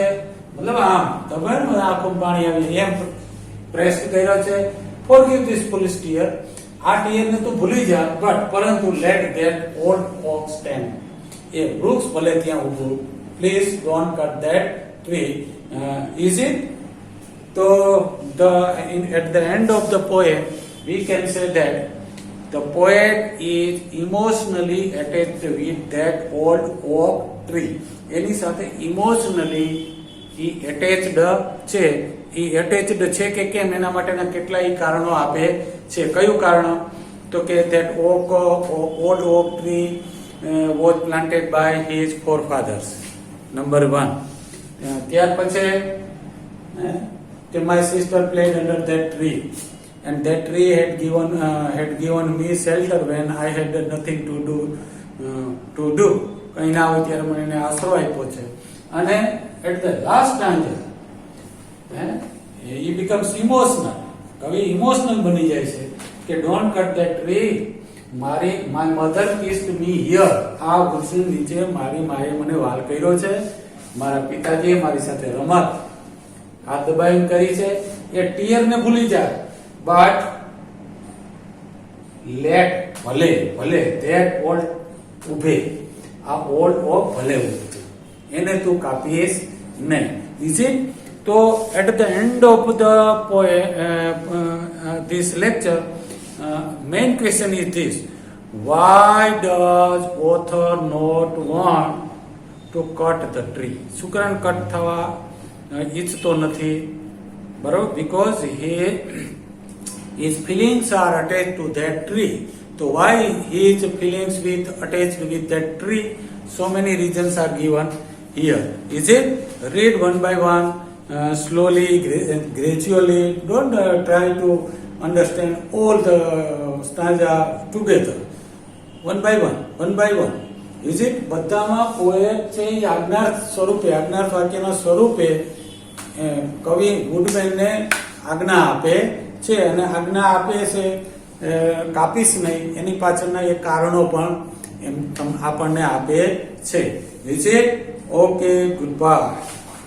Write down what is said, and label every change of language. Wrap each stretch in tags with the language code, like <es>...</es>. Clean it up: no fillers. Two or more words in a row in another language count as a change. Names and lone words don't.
<gu>મતલબ આમ દબાવ્યો, આંખોમાં પાણી આવી એમ પ્રેસ કર્યો છે.</gu> <en>Forgive this foolish tear.</en> <gu>આ ટીયરને તું ભૂલી જા, બટ પરંતુ</gu> <en>let that old oak stand.</en> <gu>એ વૃક્ષ ભલે ત્યાં ઊભું.</gu> <en>please don't cut that tree. Is it? તો at the end of the poem we can say that The poet is emotionally attached with that old oak tree.</en> <gu>એની સાથે</gu> <en>emotionally attached</en> <gu>છે. એ એટેચડ છે કે કેમ એના માટેના કેટલાય કારણો આપે છે. કયું કારણ?</gu> <en>તો કે that old oak tree was planted by his forefathers. Number 1. ત્યાર પછી my sister played under that tree. And that tree had given me shelter when I had nothing to do.</en> <gu>કઈ ના હોય ત્યારે મને એને આશરો આપ્યો છે.</gu> <en>અને at the last stanza he becomes emotional.</en> <gu>કવિ ઇમોશનલ બની જાય છે કે</gu> <en>don't cut that tree. my mother kissed me here.</en> <gu>આ વૃક્ષની નીચે મારી માએ મને વાલ કર્યો છે. મારા પિતાજીએ મારી સાથે રમત હાથ દબાઈને કરી છે. એ ટીયર ને ભૂલી જાય.</gu> <en>But let ભલે that old ઉભે.</en> <gu>આ</gu> <en>old oak</en> <gu>ભલે ઉભે, એને તું કાપીશ નહીં.</gu> <en>Is it? So at the end of the this lecture, main question is this: why does author not want to cut the tree?</en> <gu>શું કારણ કટ થવા ઈચ્છતો નથી? બરોબર,</gu> <en>because his feelings are attached to that tree. So why his feelings attached with that tree? So many reasons are given here. Is it? Read one by one, slowly, gradually. Don't try to understand all the stanza together. One by one. Is it?</en> <gu>બધામાં પોએટ છે એ આજ્ઞાર્થ વાક્યના સ્વરૂપે કવિ ગુડમેનને આજ્ઞા આપે છે. અને આજ્ઞા આપે છે કાપીશ નહીં, એની પાછળના એ કારણો પણ આપણને આપે છે.</gu> <en>Is it? Okay, goodbye.</en>